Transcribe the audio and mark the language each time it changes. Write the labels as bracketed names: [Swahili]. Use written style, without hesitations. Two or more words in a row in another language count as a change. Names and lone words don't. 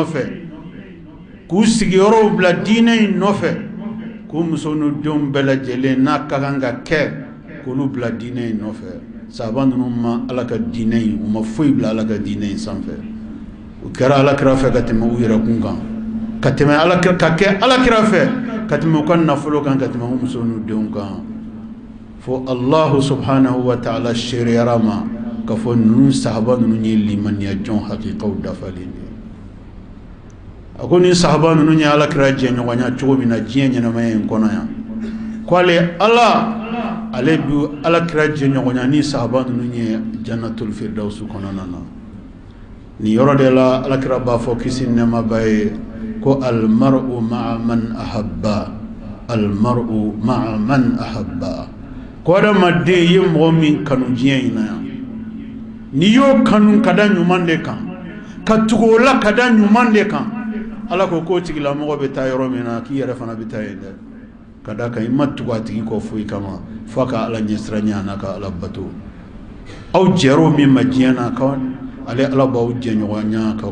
[Bambara] nɔfɛ k'u sigiyɔrɔw bila diinɛ in nɔfɛ k'u muso n'u denw bɛɛ lajɛlen n'a ka kan ka kɛ k'olu bila diinɛ in nɔfɛ sahaba ninnu ma ala ka diinɛ in u ma foyi bila ala ka diinɛ in sanfɛ u kɛra alakira fɛ ka tɛmɛ u yɛrɛ kun kan ka tɛmɛ alakira ka kɛ alakira fɛ ka tɛmɛ u ka nafolo kan ka tɛmɛ u muso n'u denw kan fo [Arabic] الله سبحانه وتعالى [Bambara] sereyara ma ka fɔ ninnu sahaba ninnu ye limaniya jɔn hakikaw dafalen de a ko ni sahaba ninnu ye alakira jɛɲɔgɔnya cogo min na diɲɛ ɲɛnamaya in kɔnɔ yan ko ale bi alakira jɛɲɔgɔnya ni sahaba ninnu ye [Arabic] جنة الفردوس [Bambara] kɔnɔna na ni yɔrɔ de la alakira b'a fɔ kisi nɛɛma b'a ye ko [Arabic] المرء مع من أحب المرء مع من أحب [Bambara] ko adamaden ye mɔgɔ min kanu diɲɛ in na yan n'i y'o kanu ka da ɲuman de kan ka tugu o la ka da ɲuman de kan ala ko k'o tigilamɔgɔ bɛ taa yɔrɔ min na k'i yɛrɛ fana bɛ taa yen dɛ ka da kan i ma tugu a tigi kɔ foyi kama fo ka ala ɲɛsiranya n'a ka ala bato aw jɛr'o min ma diɲɛ na ale ala b'aw jɛɲɔgɔnya k'aw